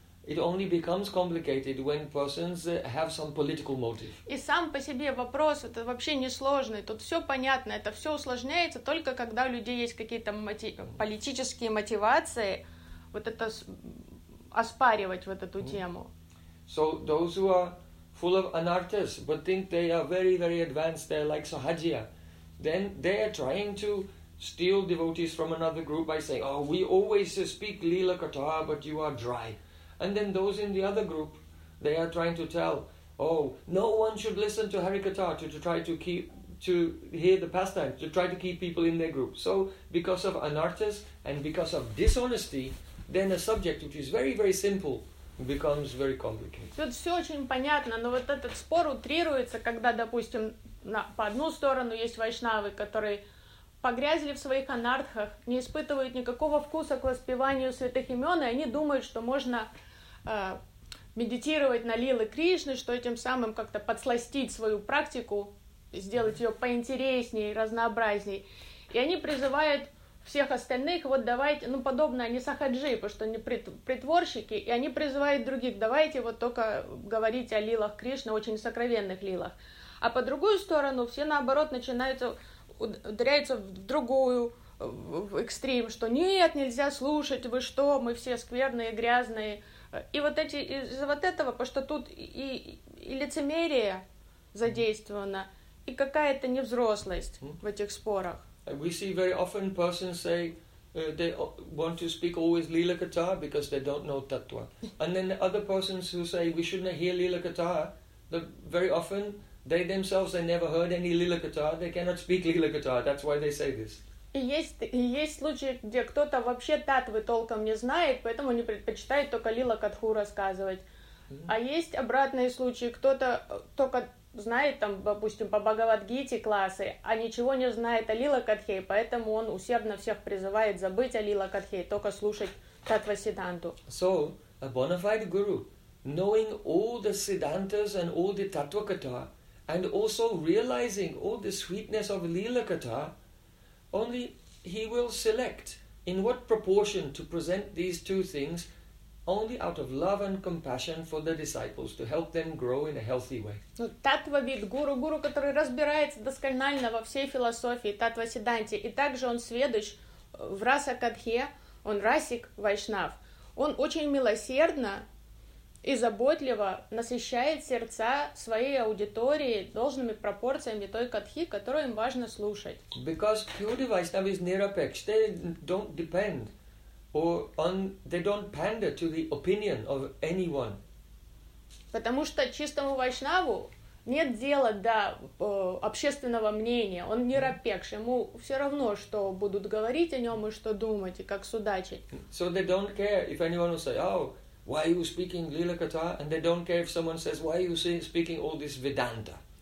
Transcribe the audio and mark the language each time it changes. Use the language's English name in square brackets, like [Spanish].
[English] It only becomes complicated when persons have some political motive. [Russian] И сам по себе вопрос это вообще не сложный. Тут все понятно. Это все усложняется только когда у людей есть какие-то политические мотивации. Вот это оспаривать вот эту тему. [English] So those who are full of anarthas but think they are very very advanced, they're like Sahajiya, then they are trying to steal devotees from another group by saying, oh, we always speak lila katha, but you are dry. And then those in the other group, they are trying to tell, oh, no one should listen to Harikatha to try to keep people in their group. So because of anarthas and because of dishonesty, then a subject which is very, very simple becomes very complicated. [Russian] Тут все очень понятно, но вот этот спор утрируется, когда, допустим, по одну сторону есть вайшнавы, которые погрязли в своих анартхах, не испытывают никакого вкуса к воспеванию святых имен, и они думают, что можно медитировать на лилы Кришны, что этим самым как-то подсластить свою практику, сделать ее поинтереснее, разнообразней. И они призывают всех остальных, вот давайте, ну, подобное, они сахаджи, потому что они притворщики, и они призывают других, давайте вот только говорить о лилах Кришны, очень сокровенных лилах. А по другую сторону все, наоборот, ударяются в другую, в экстрим, что нет, нельзя слушать, вы что, мы все скверные, грязные. И вот эти из-за вот этого, потому что тут и лицемерие задействовано, и какая-то невзрослость в этих спорах. [English] We see very often persons say they want to speak always lila katha because they don't know tattva. And then the other persons who say we shouldn't hear lila katha, very often they themselves, they never heard any lila katha, they cannot speak lila katha, that's why they say this. [Russian] И есть случаи, где кто-то вообще татвы толком не знает, поэтому не предпочитает только лила катху рассказывать. Mm-hmm. А есть обратные случаи, кто-то только знает, там, допустим, по Бхагавад-гите классы, а ничего не знает о лила катхе, поэтому он усердно всех призывает забыть о лила катхе, только слушать татва сиданту. [English] So, a bona fide guru, knowing all the siddhantas and all the tattva katha, and also realizing all the sweetness of lila katha, only he will select in what proportion to present these two things only out of love and compassion for the disciples to help them grow in a healthy way. [Russian] Ну, татвавид, гуру, который разбирается досконально во всей философии татва-сиданти, и также он сведущ в раса-катхе, он расик-вайшнав. Он очень милосердно и заботливо насыщает сердца своей аудитории должными пропорциями той катхи, которую им важно слушать. [English] Because pure device now is nirapeksh, they don't depend or on, they don't pander to the opinion of anyone. [Russian] Потому что чистому вайшнаву нет дела до общественного мнения, он нирапекш, ему все равно, что будут говорить о нем и что думать, и как судачить. [English] So they don't care if anyone will say, oh, why are you speaking Lila Katha? And they don't care if someone says, why are you speaking all this Vedanta?